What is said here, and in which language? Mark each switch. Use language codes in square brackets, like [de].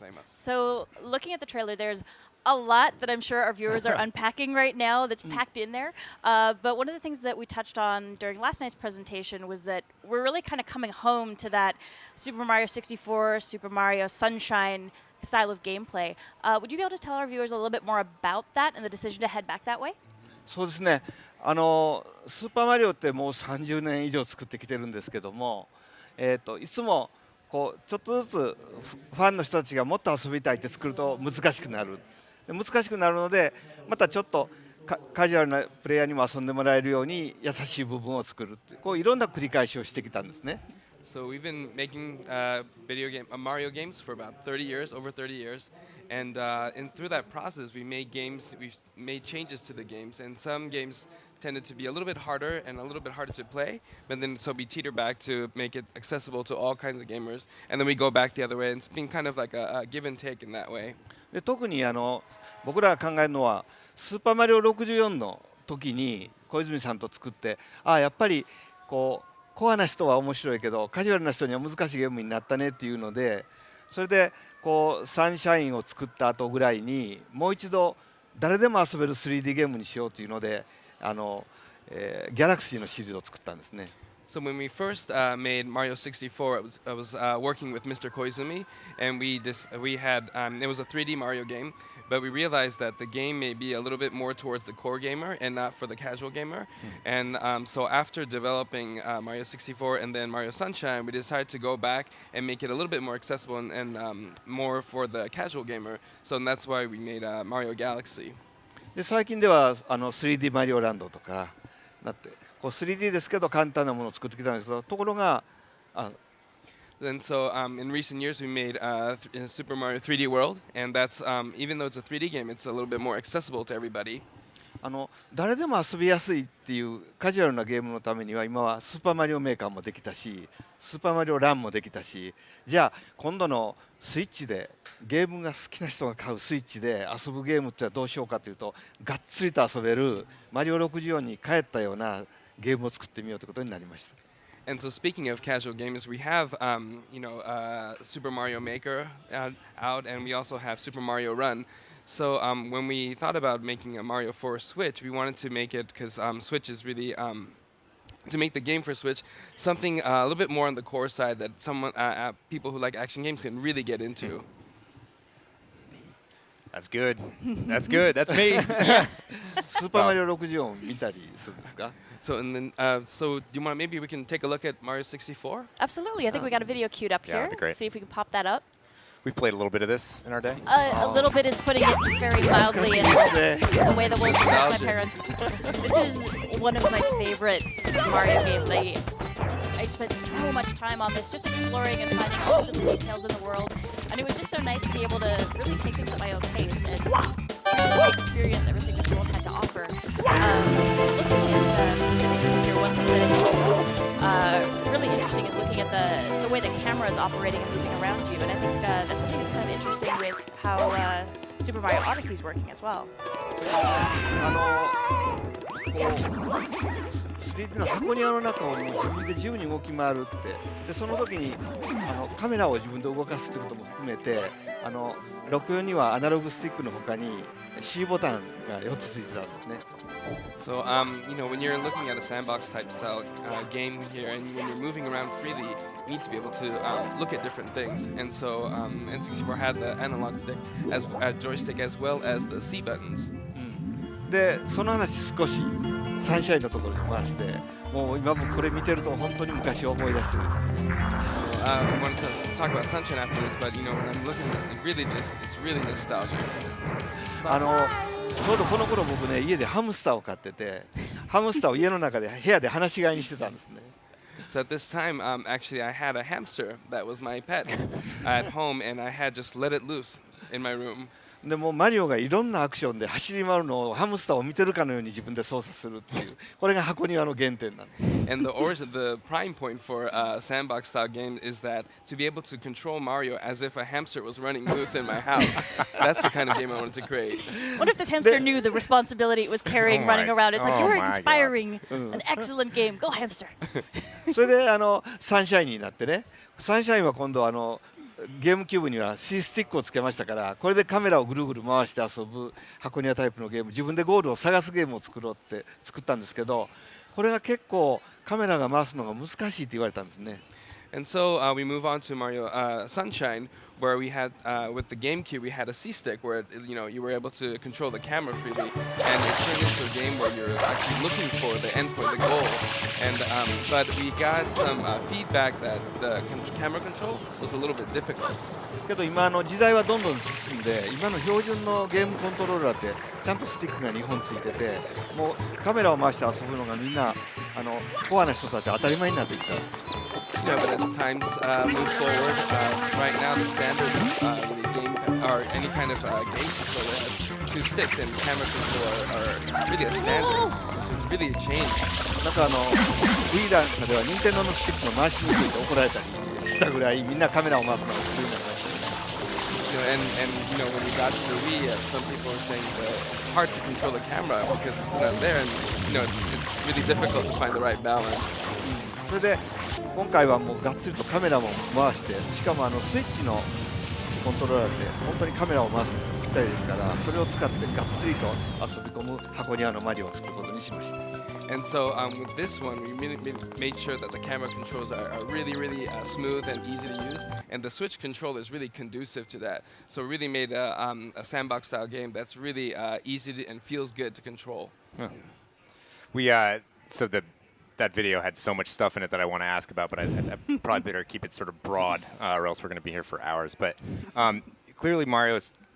[en] So, looking at the trailer, there's a lot that I'm sure our viewers are unpacking right now that's packed in there. But one of the things that we touched on during last night's presentation was that we're really kind of coming home to that Super Mario 64, Super Mario Sunshine style of gameplay. Would you be able to tell our viewers a little bit more about that and the decision to head back that way? [ja] そうですね。スーパーマリオってもう30年以上作ってきてるんですけども、いつもこうちょっとずつファンの人たちがもっと遊びたいって作ると難しくなる。難しくなるので、またちょっとカジュアルなプレイヤーにも遊んでもらえるように優しい部分を作るって、こういろんな繰り返しをしてきたんですね。 [en] So we've been making Mario games for about 30 years, over 30 years, and through that process, we've made changes to the games, and some games tended to be a little bit harder and a little bit harder to play, but then so we teeter back to make it accessible to all kinds of gamers, and then we go back the other way, and it's been kind of like a give and take in that way. [ja] で特に僕らが考えるのはスーパーマリオ64の時に小泉さんと作って、やっぱりこうコアな人は面白いけどカジュアルな人には難しいゲームになったねっていうので、それでこうサンシャインを作った後ぐらいにもう一度誰でも遊べる 3D ゲームにしようというのでギャラクシーのシリーズを作ったんですね。 [en] So when we first made Mario 64, I was working with Mr. Koizumi, and it was a 3D Mario game, but we realized that the game may be a little bit more towards the core gamer and not for the casual gamer. And so after developing Mario 64 and then Mario Sunshine, we decided to go back and make it a little bit more accessible and more for the casual gamer. So that's why we made Mario Galaxy. [ja] で最近では3D マリオランドとかなってこう 3D ですけど簡単なものを作ってきたんですけどところがあ [en] And so in recent years, we made Super Mario 3D World, and that's even though it's a 3D game, it's a little bit more accessible to everybody. [ja] 誰でも遊びやすいっていうカジュアルなゲームのためには今はスーパーマリオメーカーもできたしスーパーマリオランもできたしじゃあ今度のスイッチでゲームが好きな人が買うスイッチで遊ぶゲームってどうしようかというとがっつりと遊べるマリオ64に帰ったようなゲームを作ってみようということになりました。 [en] And so, speaking of casual games, we have Super Mario Maker out, and we also have Super Mario Run. So when we thought about making a Mario for Switch, we wanted to make it because Switch is really to make the game for Switch something a little bit more on the core side that people who like action games can really get into. That's good. That's good. That's me. [ja] スーパーマリオ64を見たりするんですか [en] So and then, do you want maybe we can take a look at Mario 64? Absolutely. I think we got a video queued up Yeah, here. that'd be great. See if we can pop that up. We've played a little bit of this in our day. A little bit is putting it very mildly in the way that will impress my parents. This is one of my favorite Mario games. I spent so much time on this just exploring and finding all of the details in the world. And it was just so nice to be able to really take things at my own pace and really experience everything this world had to offer. Looking at the video here, one thing that I think is really interesting is looking at the way the camera is operating and moving around you. And I think that's something that's kind of interesting with how Super Mario Odyssey is working as well. [ja] 3D の箱庭の中を自分で自由に動き回るってでその時にカメラを自分で動かすってことも含めて64にはアナログスティックの他に C ボタンが4つついてたんですね。 [en] So, when you're looking at a sandbox type style game here and when you're moving around freely, you need to be able to look at different things. And so, N64 had the analog stick as joystick as well as the C buttons. [ja] でその話少しサンシャインのところに回してもう今もこれ見てると本当に昔を思い出してるんです。 [en] I wanted to talk about Sunshine after this, but when I'm looking at this, it's really nostalgic. [ja] ちょうどこの頃僕ね家でハムスターを飼っててハムスターを家の中で部屋で放し飼いにしてたんですね。 [en] So at this time, actually, I had a hamster that was my pet at home, and I had just let it loose in my room. [ja] でもマリオがいろんなアクションで走り回るのをハムスターを見てるかのように自分で操作するっていうこれが箱庭の原点なんです。 [en] And the prime point for a sandbox style game is that to be able to control Mario as if a hamster was running loose in my house. That's the kind of game I wanted to create. What if this hamster knew the responsibility it was carrying running around? It's like, oh you're my inspiring an excellent game. Go hamster. [ja] それでサンシャインになってねサンシャインは今度ゲームキューブには C スティックをつけましたからこれでカメラをぐるぐる回して遊ぶ箱庭タイプのゲーム自分でゴールを探すゲームを作ろうって作ったんですけどこれが結構カメラが回すのが難しいって言われたんですね。 [en] And so we move on to Mario Sunshine, where we had with the GameCube we had a C stick where you were able to control the camera freely, and it turned into a game where you're actually looking for the endpoint, the goal. And but we got some feedback that the camera control was a little bit difficult. [ja] けど今時代はどんどん進んで今の標準のゲームコントローラーってちゃんとスティックが2本ついててもうカメラを回して遊ぶのがみんなコアな人たち当たり前になってきた。 [en] Yeah, but as times move forward, right now the standard with a game or any kind of game controller has 2 sticks, and camera control are really a standard, which is really a change. [ja] なんかリーダーでは任天堂のスティックの回しにくいと怒られたりしたぐらいみんなカメラを回すのが普通になりました。 [en] And when we got to the Wii, some people were saying that it's hard to control the camera because it's not there, and it's really difficult to find the right balance. [ja] それで今回はもうがっつりとカメラも回してしかもスイッチのコントローラーって本当にカメラを回すのにぴったりですからそれを使ってがっつりと遊び込む箱庭のマリオを作ることにしました。 [en] And so with this one, we made sure that the camera controls are really, really smooth and easy to use, and the Switch controller is really conducive to that. So we really made a sandbox-style game that's really easy and feels good to control. That video had so much stuff in it that I want to ask about, but I probably better keep it sort of broad, or else we're going to be here for hours. But clearly, Mario's